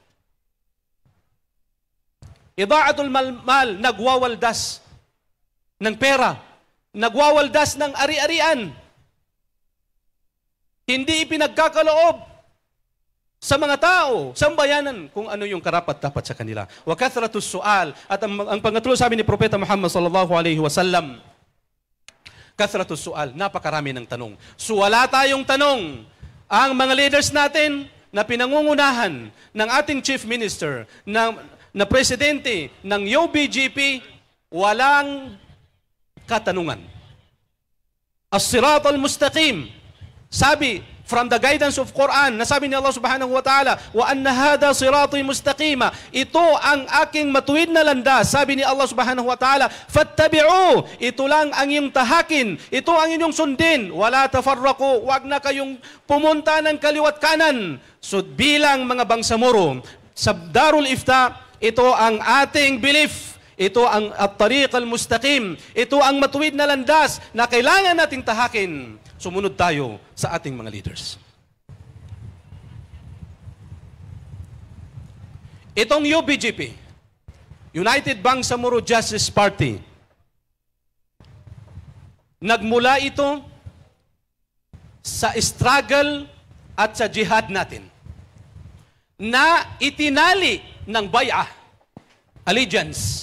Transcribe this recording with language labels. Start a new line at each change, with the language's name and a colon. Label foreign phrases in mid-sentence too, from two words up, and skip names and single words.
Arabic: إضاعة المال,
Filipino: nagwawaldas ng pera, nagwawaldas ng ari-arian. Hindi ipinagkakaloob sa mga tao, sa bayanan, kung ano yung karapat-dapat sa kanila.
Arabic: وكثرة السؤال.
Filipino: At ang pangatlo sabi ni Propeta Muhammad
Arabic: صلى الله عليه وسلم, كثرة السؤال,
Filipino: napakarami ng tanong. So wala tayong tanong. Ang mga leaders natin, na pinangungunahan ng ating
English: Chief Minister,
Filipino: na presidente ng UBGP, walang katanungan.
Arabic: الصراط المستقيم,
Filipino: sabi,
English: from the guidance of Quran,
Filipino: nasabi ni Allah
Arabic: سبحانه وتعالى، وأن هذا صراطي مستقيما,
Filipino: ito ang aking matuwid na landas, sabi ni Allah
Arabic: سبحانه وتعالى، فاتبعوا,
Filipino: ito lang ang iyong tahakin, ito ang inyong sundin,
Arabic: ولا تفرقوا,
Filipino: wag na kayong pumunta ng kaliwat kanan. So bilang mga bangsamoro, sa Darul Ifta, ito ang ating belief, ito ang
Arabic: الطريق المستقيم,
Filipino: ito ang matuwid na landas na kailangan nating tahakin. Sumunod tayo sa ating mga leaders. Itong UBGP, United Bangsamoro Justice Party, nagmula ito sa struggle at sa jihad natin na itinali ng bay'ah, allegiance.